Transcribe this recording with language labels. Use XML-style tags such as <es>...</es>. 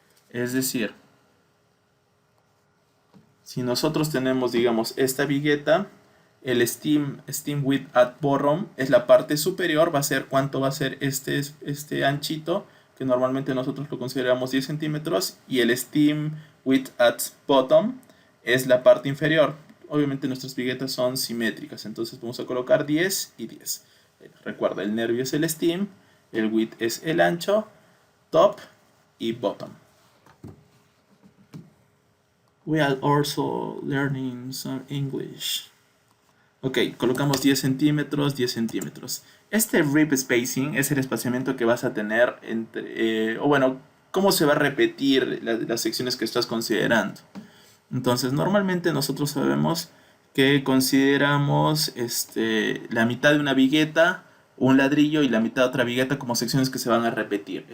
<es>Es decir, si nosotros tenemos, digamos, esta vigueta, el</es> <en>steam width at bottom</en> <es>es la parte superior, va a ser cuánto va a ser este anchito, que normalmente nosotros lo consideramos 10 centímetros, y el steam width at bottom es la parte inferior. Obviamente nuestras viguetas son simétricas, entonces vamos a colocar 10 y 10. Recuerda, el nervio es el steam, el width es el ancho, top y bottom.</es> <en>We are also learning some English.</en> <es>Ok, colocamos 10 centímetros, 10 centímetros. Este rib spacing es el espaciamiento que vas a tener entre, o bueno, cómo se va a repetir las secciones que estás considerando. Entonces, normalmente nosotros sabemos que consideramos la mitad de una vigueta, un ladrillo y la mitad de otra vigueta como secciones que se van a repetir.</es>